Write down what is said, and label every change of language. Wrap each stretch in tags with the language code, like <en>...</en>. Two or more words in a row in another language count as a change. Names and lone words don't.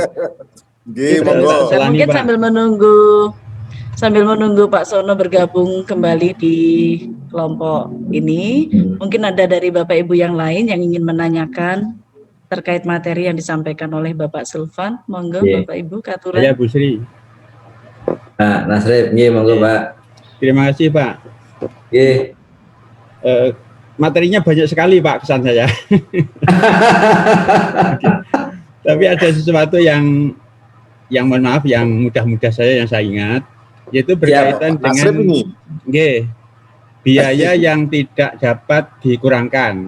<jv>Nggih, monggo.</jv> <id>Dan mungkin sambil menunggu Pak Sono bergabung kembali di kelompok ini, mungkin ada dari Bapak Ibu yang lain yang ingin menanyakan terkait materi yang disampaikan oleh Bapak Sulfan.</id> <jv>Monggo Bapak Ibu katuran.</jv> <id>Ya Bu Sri.</id> <jv>Nah, Nasrib, nggih monggo Pak.</jv> <id>Terima kasih Pak. Nggih. Materinya banyak sekali Pak, kesan saya. Tapi ada sesuatu yang mohon maaf, yang mudah-mudah saya yang saya ingat, yaitu berkaitan dengan biaya yang tidak dapat dikurangkan.</id>